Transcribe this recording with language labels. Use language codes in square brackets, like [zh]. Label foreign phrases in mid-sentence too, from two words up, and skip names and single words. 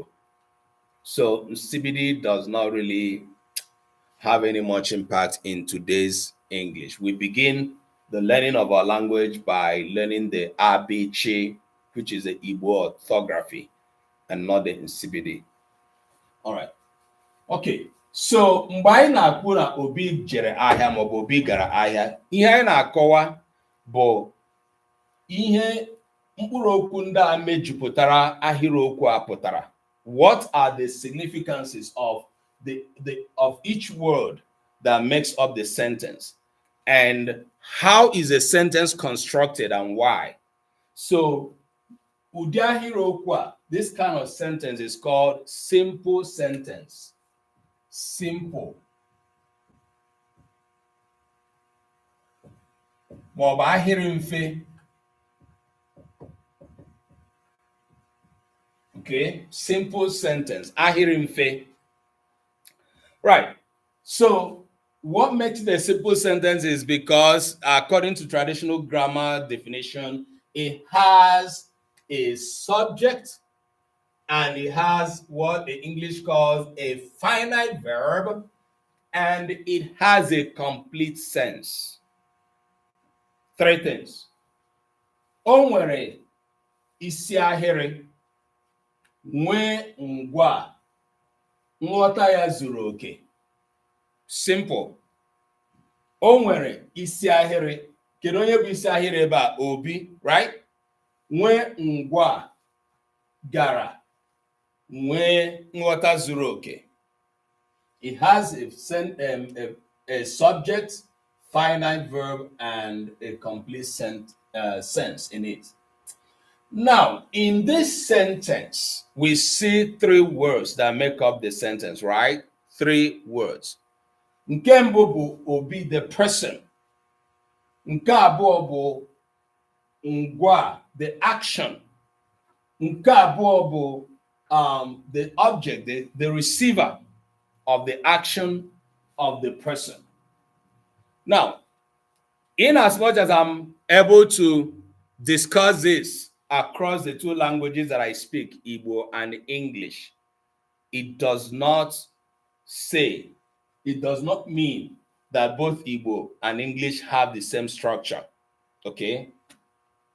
[en] So Nsibidi does not really have any much impact in today's English. We begin the learning of our language by learning the ABC, which is the Igbo orthography, and not the Nsibidi. All right. Okay. [ig] So mgbe anyị na-akwu na Obi jere ahịa ma ọ bụ Obi gara ahịa, ihe anyị na-akọwa bụ ihe mkpụrụ okwu ndị a mejupụtara ahịrịokwu a pụtara. [en] What are the significances of of each word that makes up the sentence, and how is a sentence constructed and why? So [ig] ụdị ahịrịokwu a, [en] this kind of sentence is called simple sentence. Simple. [ig] Ma ọ bụ ahịrị mfe. [en] Okay, simple sentence, [ig] ahịrị mfe. [en] Right. So what makes it a simple sentence is because, according to traditional grammar definition, it has a subject and it has what the English calls a finite verb, and it has a complete sense. Three things. [ig] O nwere isi ahịrị, nwee ngwa, nghọta ya zuru oke. Simple. O nwere isi ahịrị. Kedu onye bụ isi ahịrị ebe a? [en] Obi, right? [ig] Nwee ngwa, gara, nwee nghọta zuru oke. [en] It has a subject, finite verb, and a complete sense in it. Now, in this sentence, we see three words that make up the sentence, right? Three words. [ig] Nke mbụ bụ Obi, [en] the person. [ig] Nke abụọ bụ ngwa, [en] the action. [ig] Nke abụọ bụ [en] the object, the receiver of the action of the person. Now, in as much as I'm able to discuss this across the two languages that I speak, Igbo and English, it does not mean that both Igbo and English have the same structure.